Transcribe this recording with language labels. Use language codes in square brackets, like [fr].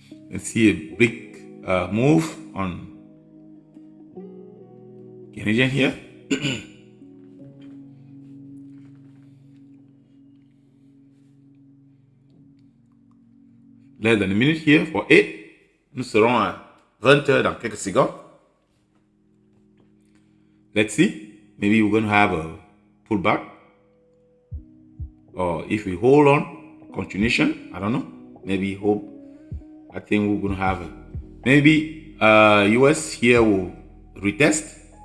[en] Let's see a big move on Canadian here. Less than a minute here for 8. [fr] Nous serons à 20h dans quelques secondes. [en] Let's see. Maybe we're going to have a pullback. Or if we hold on, continuation. I don't know. Maybe hope. I think we're going to have maybe US here will retest.